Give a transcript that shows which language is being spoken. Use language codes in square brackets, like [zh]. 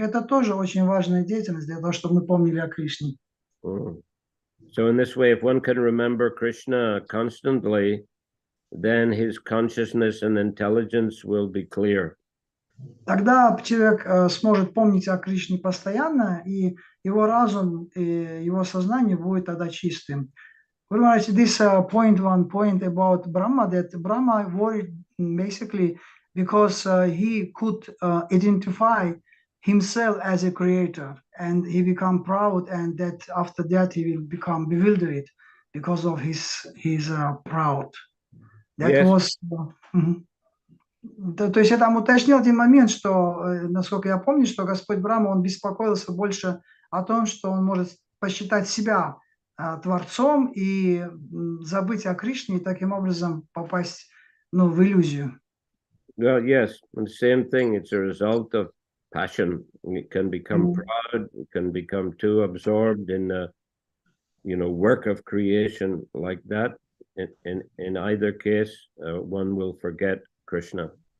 [ru] Это тоже очень важная деятельность для того, чтобы мы помнили о Кришне. [en] So in this way, if one can remember Krishna constantly, then his consciousness and intelligence will be clear. [ru] Тогда человек сможет помнить о Кришне постоянно, и его разум, и его сознание будет тогда чистым. [en] This one point about Brahma, that Brahma worried basically because he could identify himself as a creator, and he become proud, and that after that he will become bewildered because of his proud. That Yes. was. [ru] То есть я там уточнил один момент, что, насколько я помню, что Господь Брахма, он беспокоился больше о том, что он может посчитать себя Творцом и забыть о Кришне, и таким образом попасть, в иллюзию. [en] Well, yes, and the same thing. It's a result of passion. It can become proud. It can become too absorbed in the, work of creation like that. In either case, one will forget Krishna.